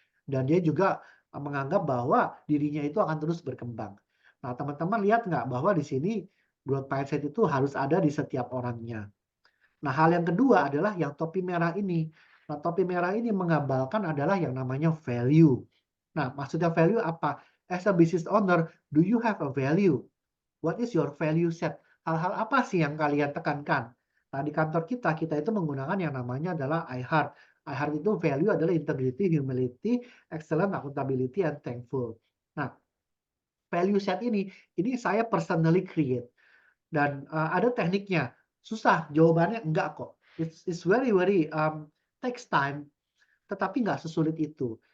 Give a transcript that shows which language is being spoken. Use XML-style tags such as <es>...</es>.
<id>Dan dia juga menganggap bahwa dirinya itu akan terus berkembang. Nah, teman-teman lihat nggak bahwa di sini growth mindset itu harus ada di setiap orangnya. Nah, hal yang kedua adalah yang topi merah ini. Nah, topi merah ini menggambarkan adalah yang namanya value. Nah, maksudnya value apa?</id> <en>As a business owner, do you have a value? What is your value set?</en> <id>Hal-hal apa sih yang kalian tekankan? Nah, di kantor kita itu menggunakan yang namanya adalah iHeart.</id> <en>iHeart itu value adalah integrity, humility, excellence, accountability, and thankful.</en> <id>Nah, value set ini saya</id> <en>personally create.</en> <id>Dan ada tekniknya. Susah, jawabannya enggak kok.</id> <en>It's very very takes time,</en> <id>tetapi nggak sesulit itu.</id>